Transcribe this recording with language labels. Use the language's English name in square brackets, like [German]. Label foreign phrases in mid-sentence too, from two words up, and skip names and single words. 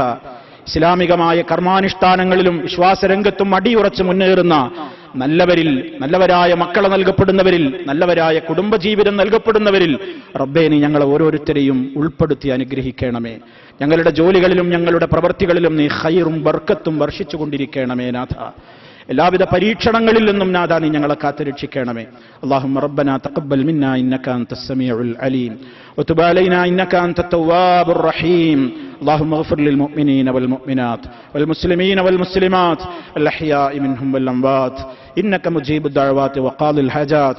[Malayalam] ഇസ്ലാമികമായ കർമാനുഷ്ഠാനങ്ങളിലും വിശ്വാസരംഗത്തും അടിയുറച്ച് മുന്നേറുന്ന നല്ലവരായ മക്കളെ നൽകപ്പെടുന്നവരിൽ, നല്ലവരായ കുടുംബജീവിതം നൽകപ്പെടുന്നവരിൽ റബ്ബേ നീ ഞങ്ങളെ ഓരോരുത്തരെയും ഉൾപ്പെടുത്തി അനുഗ്രഹിക്കണമേ. ഞങ്ങളുടെ ജോലികളിലും ഞങ്ങളുടെ പ്രവൃത്തികളിലും നീ ഖൈറും ബർക്കത്തും വർഷിച്ചുകൊണ്ടിരിക്കണമേ നാഥ. എല്ലാവിധ പരീക്ഷണങ്ങളിൽ നിന്നും നാഥ നീ ഞങ്ങളെ കാത്തുരക്ഷിക്കണമേ. [Arabic] اللهم ربنا تقبل منا إنك أنت السميع العليم وتب علينا إنك أنت التواب الرحيم. اللهم اغفر للمؤمنين والمؤمنات والمسلمين والمسلمات الأحياء منهم والأموات إنك مجيب الدعوات وقاضي الحاجات.